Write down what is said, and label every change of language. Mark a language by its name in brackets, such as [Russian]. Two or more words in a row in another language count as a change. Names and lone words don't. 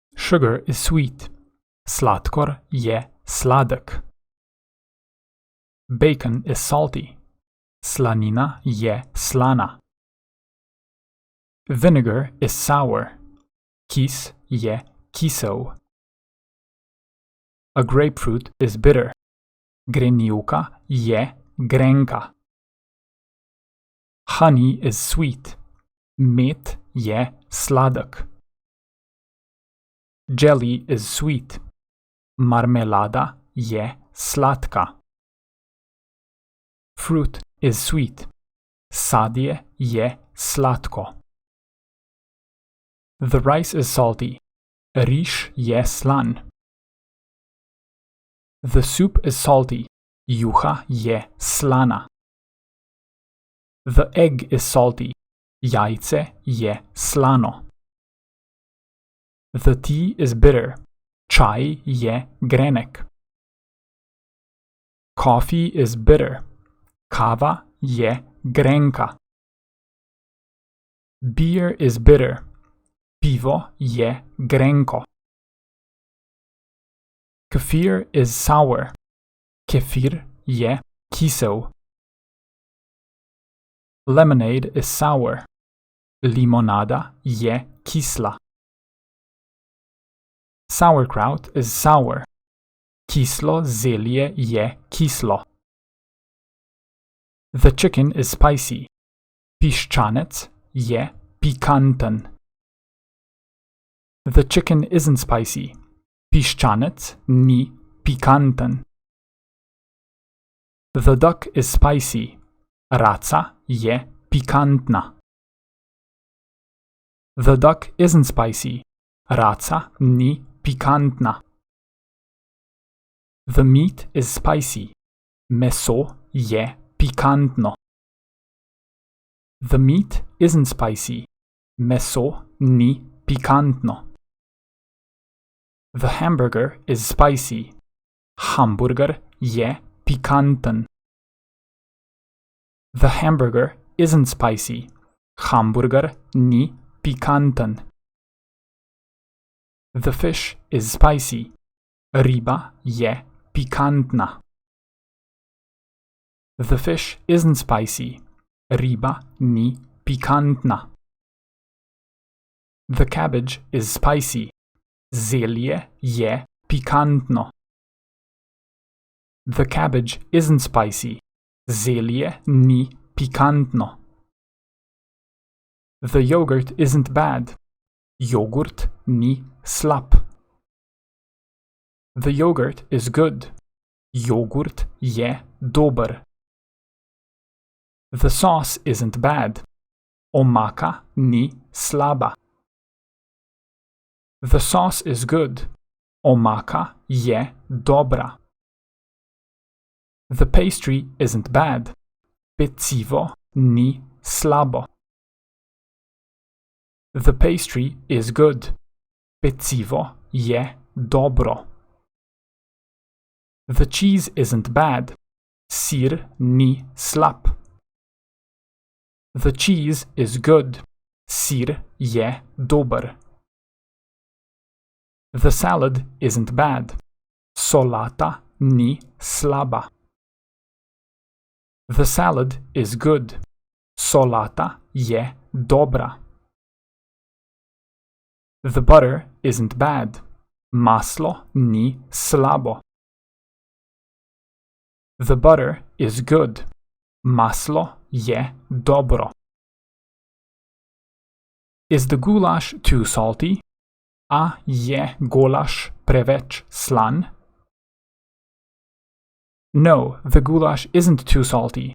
[English] Sugar is sweet. [Slovenian] Sladkor je sladek. [English] Bacon is salty. [Slovenian] Slanina je slana. [English] Vinegar is sour. [Slovenian] Kis je kisel. [English] A grapefruit is bitter. [Slovenian] Grenivka je grenka. [English] Honey is sweet. [Slovenian] Med je sladek. [English] Jelly is sweet. [Slovenian] Marmelada je sladka. [English] Fruit is sweet. [Slovenian] Sadje je sladko. [English] The rice is salty. [Slovenian] Riž je slan. [English] The soup is salty. [Slovenian] Juha je slana. [English] The egg is salty. [Slovenian] Jajce je slano. [English] The tea is bitter. [Slovenian] Čaj je grenek. [English] Coffee is bitter. [Slovenian] Kava je grenka. [English] Beer is bitter. [Slovenian] Pivo je grenko. [English] Kefir is sour. [Slovenian] Kefir je kisel. [English] Lemonade is sour. [Slovenian] Limonada je kisla. [English] Sauerkraut is sour. [Slovenian] Kislo zelje je kislo. [English] The chicken is spicy. [Slovenian] Piščanec je pikanten. [English] The chicken isn't spicy. [Slovenian] Piščanec ni pikanten. [English] The duck is spicy. [Slovenian] Raca je pikantna. [English] The duck isn't spicy. [Slovenian] Raca ni pikantna. [English] The meat is spicy. [Slovenian] Meso je pikantno. [English] The meat isn't spicy. [Slovenian] Meso ni pikantno. [English] The hamburger is spicy. [Slovenian] Hamburger je pikanten. [English] The hamburger isn't spicy. [Slovenian] Hamburger ni pikanten. [English] The fish is spicy. [Slovenian] Riba je pikantna. [English] The fish isn't spicy. [Slovenian] Riba ni pikantna. [English] The cabbage is spicy. [Slovenian] Zelje je pikantno. [English] The cabbage isn't spicy. [Slovenian] Zelje ni pikantno. [English] The yogurt isn't bad. [Slovenian] Jogurt ni slab. [English] The yogurt is good. [Slovenian] Jogurt je dober. [English] The sauce isn't bad. [Slovenian] Omaka ni slaba. [English] The sauce is good. [Slovenian] Omaka je dobra. [English] The pastry isn't bad. [Slovenian] Pecivo ni slabo. [English] The pastry is good. [Slovenian] Pecivo je dobro. [English] The cheese isn't bad. [Slovenian] Sir ni slab. [English] The cheese is good. [Slovenian] Sir je dober. [English] The salad isn't bad. [Slovenian] Solata ni slaba. [English] The salad is good. [Slovenian] Solata je dobra. [English] The butter isn't bad. [Slovenian] Maslo ni slabo. [English] The butter is good. [Slovenian] Maslo je dobro. [English] Is the goulash too salty? [Slovenian] A je goulash preveč slan? [English] No, the goulash isn't too salty.